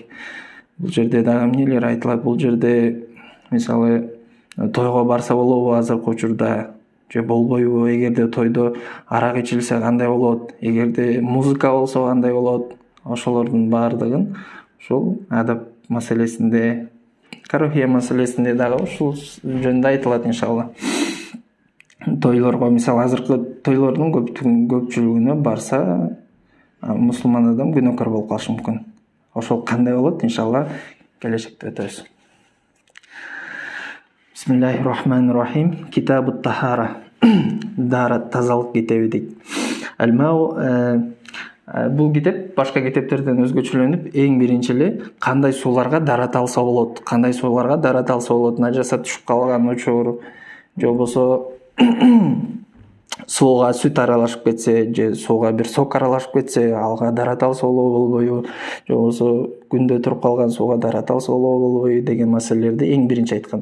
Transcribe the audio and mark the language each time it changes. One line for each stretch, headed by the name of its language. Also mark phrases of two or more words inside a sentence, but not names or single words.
Kyrgyz: Бул жерде дагы эмнелер айтылат. Бул жерде мисалы тойго барса болобу азыркы учурда же болбойбу, эгерде тойдо арак ичилсе кандай болот, эгерде музыка болсо кандай болот, ошолордун баардыгын ушул адап маселесинде, карохия маселесинде дагы ушул жөнүндө айтылат иншалла. Тойлорго мисалы азыркы тойлордун көпчүлүгүнө барса мусулман адам күнөөкөр болуп калышы мүмкүн. Ошол кандай болот иншалла келечекте өтөбүз.
Arabic: بسم الله الرحمن الرحيم. كتاب الطهارة.
Kyrgyz: Дарат тазалык китеби дейт. Бул китеп башка китептерден өзгөчөлөнүп, эң биринчи эле кандай сууларга дарат алса болот, нажаса түшүп калган учур, же болбосо сууга сүт аралашып кетсе, же сууга бир сок аралашып кетсе, алга дарат алса болобу болбойбу, же болбосо күндө туруп калган сууга дарат алса болобу болбойбу деген маселелерди эң биринчи айткан.